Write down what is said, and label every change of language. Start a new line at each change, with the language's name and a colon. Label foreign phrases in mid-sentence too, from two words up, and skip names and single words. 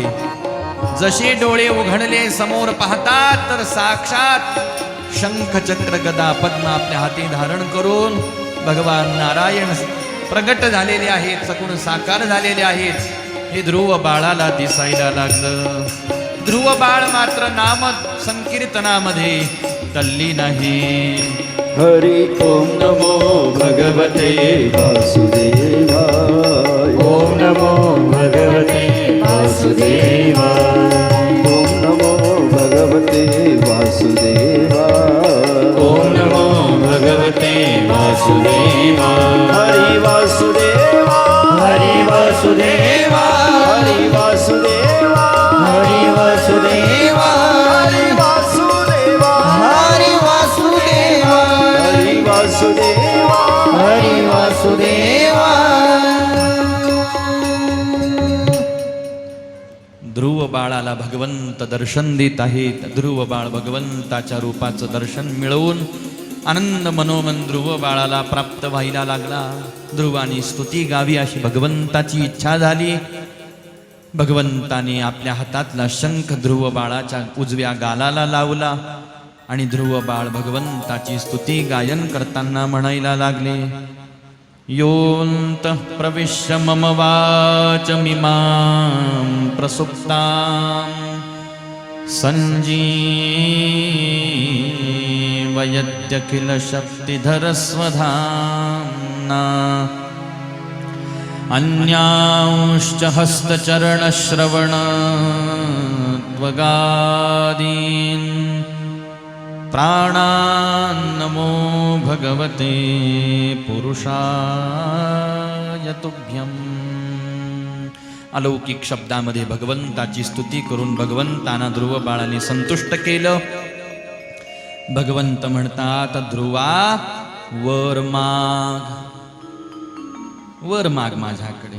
Marathi: जसे डोळे उघडले समोर पाहतात तर साक्षात शंख चक्र गदा पद्म आपल्या हाती धारण करून भगवान नारायण प्रगट झालेले आहेत, सगुण साकार झालेले आहेत. हे ध्रुव बाळाला दिसायला लागलं. ध्रुव बाळ मात्र नाम संकीर्तनामध्ये तल्ली नाही.
Sanskrit: हरि ओम नमो भगवते वासुदेवाय ओम नमो भगवते वासुदेवाय ओम नमो भगवते वासुदेवाय ओम नमो भगवते वासुदेवाय हरि वासुदेवा हरि वासुदेवा हरि वासुदेवा हरि वासुदेवा हरि वासुदेवा हरि वासुदेवा हरि वासुदेवा हरि वासुदेवा
Marathi: ध्रुव बाळाला भगवंत दर्शन देत आहेत. ध्रुव बाळ भगवंताच्या रूपाचं दर्शन मिळवून आनंद मनोमन ध्रुव बाळाला प्राप्त व्हायला लागला. ध्रुवानी स्तुती गावी अशी भगवंताची इच्छा झाली. भगवंताने आपल्या हातातला शंख ध्रुव बाळाच्या उजव्या गालाला लावला आणि ध्रुव बाळ भगवंताची स्तुती गायन करताना म्हणायला लागले.
Sanskrit: योऽन्तः प्रविश्य मम वाचमिमां प्रसुप्तां सञ्जीवयत्यखिलशक्तिधरस्वधाम्ना अन्यांश्च हस्तचरणश्रवणत्वगादीन् प्राणान्नमो भगवते पुरुषाय तुभ्यम्.
Marathi: अलौकिक शब्दामध्ये भगवंताची स्तुती करून भगवंतांना ध्रुव बाळाने संतुष्ट केलं. भगवंत म्हणतात, ध्रुवा वर माग, वर माग माझ्याकडे.